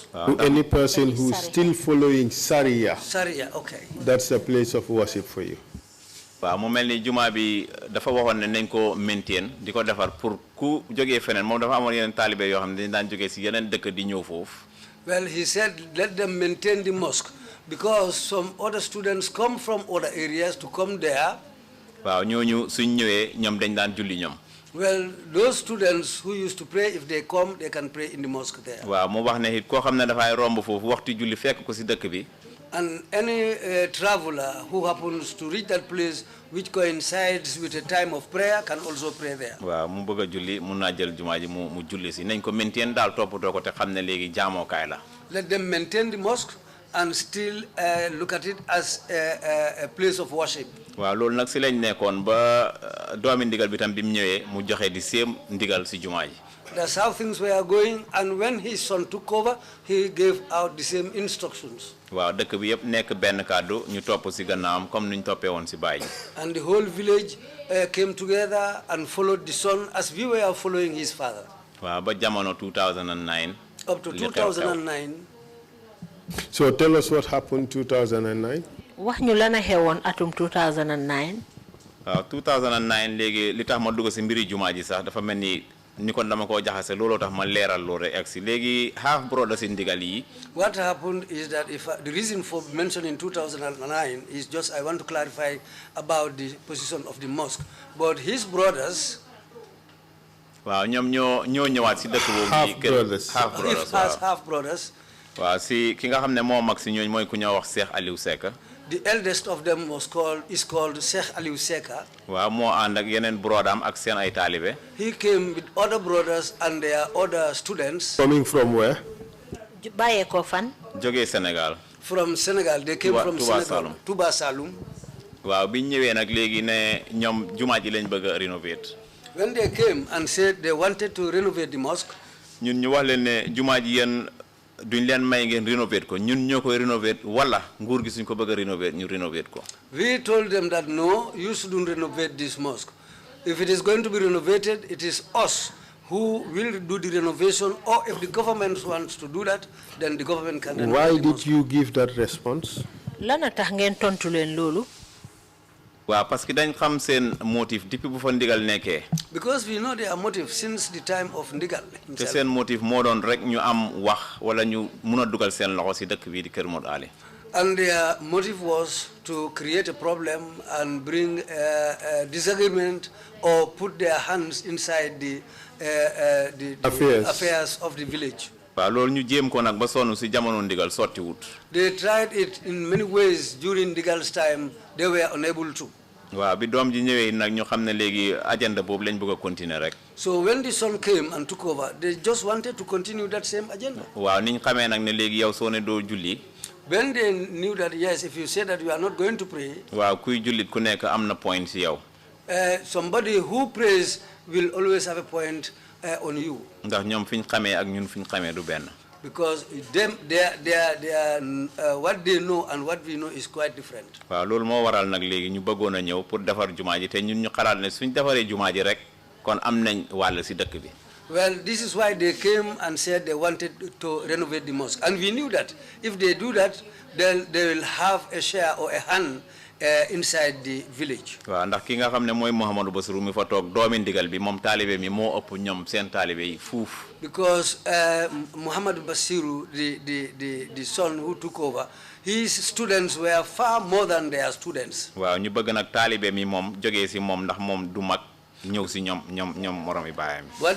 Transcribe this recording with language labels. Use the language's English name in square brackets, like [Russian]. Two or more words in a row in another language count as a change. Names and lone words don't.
[English] Any person who is still following Sharia. Sharia, okay. That's a place of worship for you. [Wolof] waaw mu mel ni jumaa bi dafa waxoon ne nañ ko maintain di ko defar pour ku jógee feneen moom dafa amoon yeneen taalibe yoo xam ne dañ daan jógee si yeneen dëkk di ñëw foofu. [English] Well, he said, let them maintain the mosque, because some other students come from other areas to come there. [Wolof] waaw ñooñu suñ ñëwee ñoom dañ daan julli ñoom. [English] Well, those students who used to pray, if they come, they can pray in the mosque there. [Wolof] waaw mu wax ne it koo xam ne dafay romb foofu waxtu julli fekk ko si dëkk bi. [English] And any traveler who happens to reach that place which coincides with a time of prayer can also pray there. [Wolof] waaw mu bëgg a julli mun naa jël jumaa ji mu julli si nañ ko maintain daal toppatoo ko te xam ne léegi jaamokaay la. [English] Let them maintain the mosque and still look at it as a place of worship. [Wolof] waaw loolu nag si lañ nekkoon ba doomi ndigal bi tam bi mu ñëwee mu joxe di séem ndigal si jumaa ji. [English] That's how things were going, and when his son took over, he gave out the same instructions. [Wolof] waaw dëkk bi yëpp nekk benn kàddu ñu topp si gannaawam comme nuñ toppee woon si baay ji. [English] And the whole village came together and followed the son as we were following his father. [Wolof] waaw ba jamono 2009. [English] Up to 2009. So tell us what happened 2009. [Wolof] wax ñu lan a xewoon atum 2009. waaw 2009 léegi li tax ma dugg si mbiri jumaa ji sax dafa mel ni kon dama koo jaxase looloo tax ma leeral loolu rek si léegi [English] half brother [Wolof] si ndigal yi. [English] What happened is that the reason for mentioning 2009 is just I want to clarify about the position of the mosque. But his brothers. [Wolof] waaw ñoom ñoo ñëwaat si dëkk boobu. [English] half brothers. Half brothers. [Wolof] waaw si ki nga xam ne moo mag si ñooñu mooy ku ñoo wax Cheikh Aliou Seka. [English] The eldest of them is called Sheikh Aliou Seka. [Wolof] waaw moo ànd ak yeneen brodam ak seen ay taalibe. [English] He came with other brothers and their other students. Coming from where? [Wolof] bàyyee ko fan. jógee Sénégal. [English] From Senegal. They came from Senegal. Touba Saloum. [Wolof] waaw biñ ñëwee nag léegi ne ñoom jumaa ji lañ bëgg a rénover. [English] When they came and said they wanted to renovate the mosque. [Wolof] ñun ñu wax leen ne jumaa ji yéen duñ leen may ngeen rénover ko ñun ñoo koy rénover wala nguur gi suñ ko bëgg a rénover ñu rénover ko. [English] We told them that no, you shouldn't renovate this mosque. If it is going to be renovated, it is us who will do the renovation, or if the government wants to do that, then the government can renovate. Why did you give that response? [Wolof] Lana tax ngeen tontu leen loolu. waaw [French] parce que [Wolof] dañ xam seen motif depuis bu fa ndigal nekkee. [English] Because we know their motive since the time of Ndigal himself. [Wolof] te seen motif moo doon rek ñu am wax wala ñu mun a dugal seen loxo si dëkk bii di Kër Modou Ali. [English] And their motive was to create a problem and bring a disagreement or put their hands inside the affairs of the village. [Wolof] waaw loolu ñu jéem ko nag ba sonn si jamono ndigal sotti wut. [English] They tried it in many ways during Ndigal's time. They were unable to. [Wolof] waaw bi doom ji ñëwee nag ñu xam ne léegi agenda boobu lañ bëgg a continuer rek. [English] So when the son came and took over, they just wanted to continue that same agenda. [Wolof] waaw ni ñu xamee nag ne léegi yow soo ne doo julli. [English] When they knew that yes, if you say that you are not going to pray. [Wolof] waaw kuy jullit ku nekk am na point si yow. [English] Somebody who prays will always have a point on you. [Wolof] ndax ñoom fi ñu xamee ak ñun fi ñu xamee du benn. [English] Because what they know and what we know is quite different. [Wolof] waaw loolu moo waral nag léegi ñu bëggoon a ñëw pour defar jumaa ji te ñun ñu xalaat ne suñ defaree jumaa ji rek kon am nañ wàll si dëkk bi. [English] Well, this is why they came and said they wanted to renovate the mosque. And we knew that if they do that, then they will have a share or a hand inside the village. [Wolof] waaw ndax ki nga xam ne mooy Mouhamadou Bassirou mi fa toog doomi ndigal bi moom taalibe mi moo ëpp ñoom seen taalibe yi fuuf. [English] Because Muhammad Bassirou, the son who took over, his students were far more than their students. [Wolof] waaw ñu bëgg nag taalibe mi moom jógee si moom ndax moom du mag ñëw si ñoom moromi baayam.